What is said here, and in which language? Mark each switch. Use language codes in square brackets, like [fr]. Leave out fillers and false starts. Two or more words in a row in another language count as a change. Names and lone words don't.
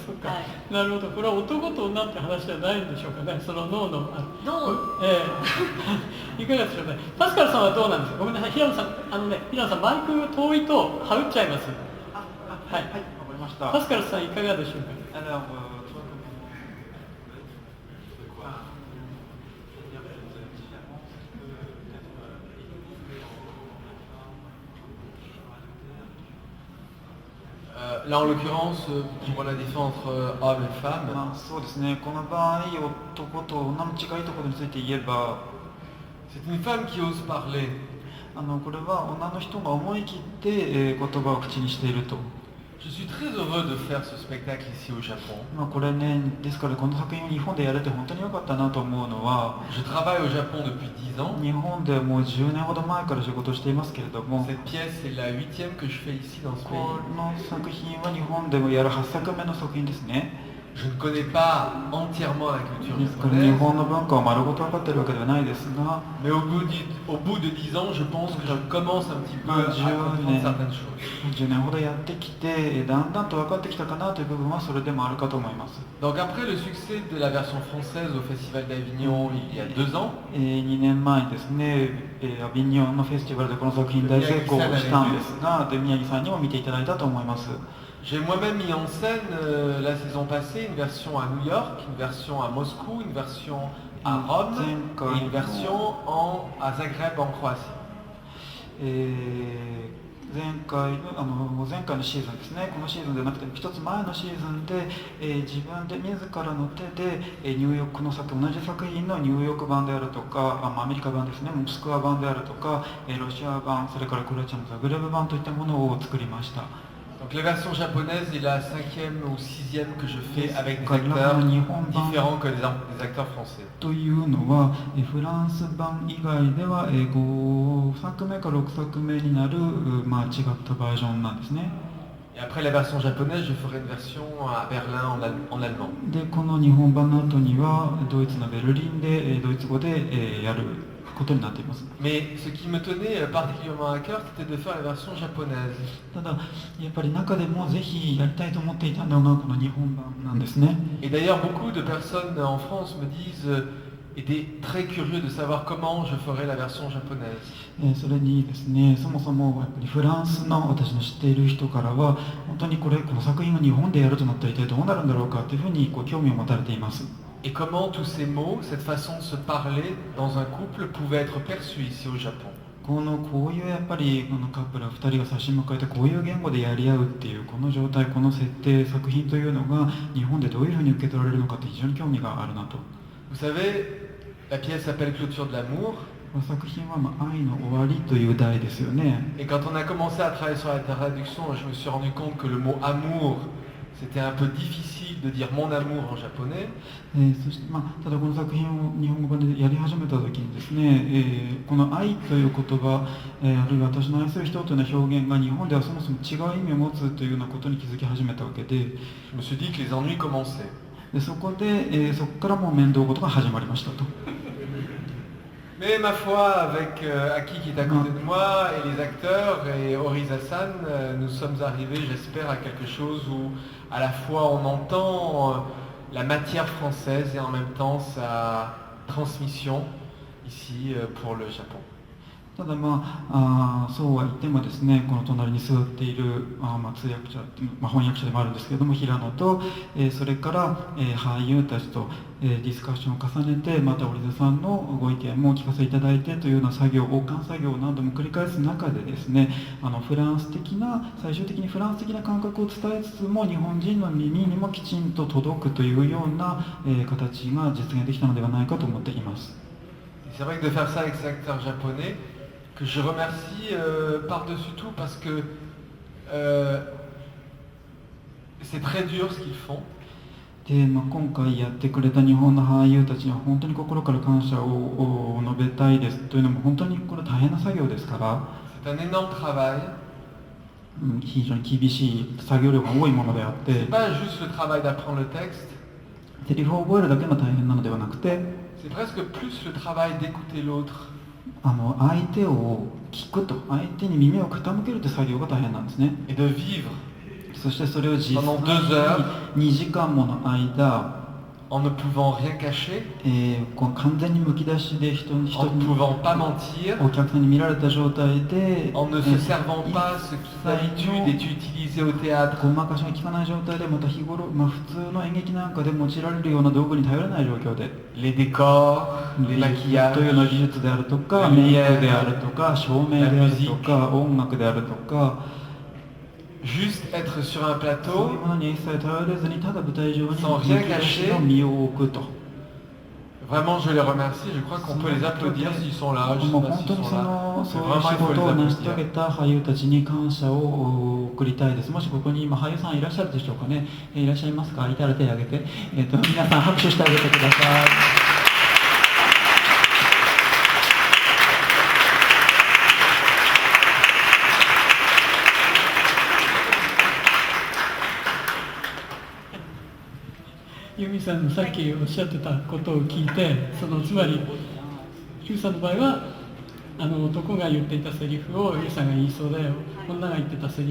[ja] はい、なるほど。これは男と女って話じゃないんでしょうかね、その脳のいかがでしょうね。パスカルさんはどうなんですか。ごめんなさい、平野さん、平野さんマイク遠いとはうっちゃいます。はい、わかりました。パスカルさんいかがでしょうか。 [fr] Là, en l'occurrence, pour la différence entre hommes et femmes, [ja] そうですね、この場合男と女の違いということについて言えば、 [fr] C'est une femme qui ose parler. [ja] これは女の人が思い切って、言葉を口にしていると。 [fr] Je suis très heureux de faire ce spectacle ici au Japon. [ja] これね、ですからこの作品を日本でやれて本当に良かったなと思うのは、 [fr] Je travaille au Japon depuis 10 ans. [ja] 日本でもう10年ほど前から仕事をしていますけれども、 [fr] Cette pièce est la 8e que je fais ici dans ce [ja] こ [fr] pays. [ja] の作品は日本でもやる8作目の作品ですね。 [fr] Je ne connais pas entièrement la culture [ja] ですから日 [fr] japonaise, [ja] 本の文化を丸ごと分かっているわけではないですが、 [fr] mais au bout de 10 ans, je pense que je commence un petit peu à comprendre certaines choses. [ja] 10 年ほどやってきて、だんだんと分かってきたかなという部分はそれでもあるかと思います。 [fr] Donc après le succès de la version française au Festival d'Avignon il y a 2 ans, [ja] 2 年前にですね、アビニョンのフェスティバルでこの作品大成功したんですが、で宮城さんにも見ていただいたと思います。 [fr] j'ai moi-même mis en scène la saison passée une version à New York, une version à Moscou, une version à Rome et une version à Zagreb en Croatie. [ja] 前回のシーズンですね、このシーズンでなくて一つ前のシーズンで、自分で自らの手で、ニューヨークの同じ作品のニューヨーク版であるとか、アメリカ版ですね、モスクワ版であるとか、ロシア版、それからクロアチアのザグレブ版といったものを作りました。 [fr] Donc la version japonaise est la 5e ou 6e que je fais avec des acteurs différents que des acteurs français. [ja] というのは、フランス版以外では5作目か6作目になる、違ったバージョンなんですね。 [fr] Et après la version japonaise, je ferai une version à Berlin en allemand. [ja] で、この日本版の後にはドイツのベルリンでドイツ語でやることになっています。 [fr] Mais ce qui me tenait particulièrement à cœur, c'était de faire la version japonaise. [ja] ただ、やっぱり中でもぜひやりたいと思っていたのがこの日本版なんですね。 [fr] Et d'ailleurs, beaucoup de personnes en France me disent, étaient très curieux de savoir comment je ferais la version japonaise. [ja] それにですね、そもそもやっぱりフランスの私の知っている人からは、本当にこの作品を日本でやるとなったら一体どうなるんだろうかというふうに興味を持たれています。 [fr] Et comment tous ces mots, cette façon de se parler dans un couple pouvait être perçue ici au Japon. [ja] こういうやっぱりこのカップル2人が差し向かえてこういう言語でやり合うっていうこの状態、この設定、作品というのが日本でどういうふうに受け取られるのかって非常に興味があるなと。 [fr] Vous savez, la pièce s'appelle Clôture de l'amour. [ja] 作品は愛の終わりという題ですよね。 [fr] Et quand on a commencé à travailler sur la traduction, je me suis rendu compte que le mot amour, c'était un peu difficile de dire mon amour en japonais. [ja] そしてただこの作品を日本語版でやり始めた時にですね、この愛という言葉、あるいは私の愛する人というような表現が日本ではそもそも違う意味を持つというようなことに気づき始めたわけで、 [fr] Je me suis dit que les ennuis commençaient. [ja] そこからもう面倒事が始まりましたと。 [fr] Mais ma foi, avec Aki qui est à côté de moi, et les acteurs, et Oriza-san, nous sommes arrivés, j'espère, à quelque chose où à la fois on entend la matière française et en même temps sa transmission ici pour le Japon. [ja] ただそうは言ってもですね、この隣に座っている通訳者、翻訳者でもあるんですけれども平野と、それから、俳優たちと、ディスカッションを重ねてまた織田さんのご意見もお聞かせいただいてというような作業、王冠作業なども繰り返す中でですね、最終的にフランス的な感覚を伝えつつも日本人の耳にもきちんと届くというような、形が実現できたのではないかと思っています。 [fr] C'est vrai que de faire ça avec ces acteurs japonais, que je remercie par-dessus tout parce que c'est très dur ce qu'ils font. [ja] で今回やってくれた日本の俳優たちには本当に心から感謝を述べたいです。というのも本当にこれ大変な作業ですから、 [fr] C'est un énorme travail. [ja] 非常に厳しい作業量が多いものであって、 [fr] C'est pas juste le travail d'apprendre le texte. [ja] セリフを覚えるだけが大変なのではなくて、 [fr] C'est presque plus le travail d'écouter l'autre. [ja] 相手を聞くと、相手に耳を傾けるという作業が大変なんですね。 [fr] Et de vivre [ja] そしてそれを実際に [fr] Pendant 2 heures [ja] 2 時間もの間、 [fr] en ne pouvant rien cacher, [ja] 完全にむき出しで人 [fr] en [ja] に [fr] ne pouvant pas mentir, [ja] お客さんに見られた状態で、 [fr] en ne se servant pas ce qui d'habitude est utilisé au théâtre. [ja] ごまかしが効かない状態で、また日頃、普通の演劇なんかで用いられるような道具に頼れない状況で、 [fr] Les décors, les [ja] というような [fr] maquillages, [ja] 技術であるとか、メイクであるとか、照明であるとか、音楽であるとか、 [fr] juste être sur un [ja] そういう [fr] plateau [ja] ものに一切頼れずに、ただ舞台上に [fr] sans rien [ja] むき出しの身を置くと。 [fr] Vraiment, je les remercie. Je crois qu'on peut les applaudir s'ils sont là. Je sais [ja] もう [fr] pas [ja] 本 [fr] s'ils [ja] 当に [fr] sont [ja] そ [fr] là. [ja] の [fr] Mais [ja] そういう [fr] vraiment, [ja] 仕 [fr] il faut [ja] 事を [fr] les [ja] 成し遂げ [fr] applaudir. [ja] た俳優たちに感謝を送りたいです。もしここに今俳優さんいらっしゃるでしょうかね。いらっしゃいますか。いたら手を挙げて、皆さん拍手してあげてください。ユミさんのさっきおっしゃってたことを聞いて、つまりユウさんの場合は男が言っていたセリフをユウさんが言いそうだよ、女が言ってたセリ